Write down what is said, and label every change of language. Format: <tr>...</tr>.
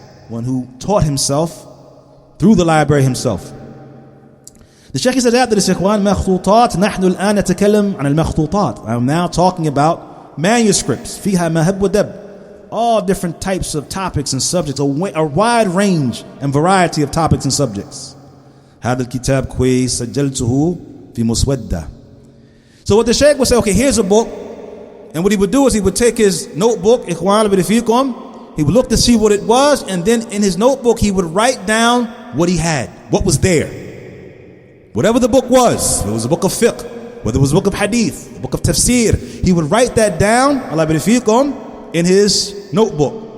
<en>one who taught himself through the library himself. The Shaykh said after this, Ikhwan,</en> <ar>مخطوطات نحن الآن نتكلم عن المخطوطات.</ar> <en>I'm now talking about manuscripts.</en> <ar>فيها مهب ودب.</ar> <en>All different types of topics and subjects, a wide range and variety of topics and subjects.</en> <ar>هذا الكتاب كويس سجلته في مسودة.</ar> <en>So what the Shaykh would say, okay, here's a book. And what he would do is he would take his notebook, Ikhwan al-Fikum, he would look to see what it was, and then in his notebook he would write down what he had, what was there. Whatever the book was, it was a book of fiqh, whether it was a book of hadith, a book of tafsir, he would write that down, al-Fikum, in his notebook.</en>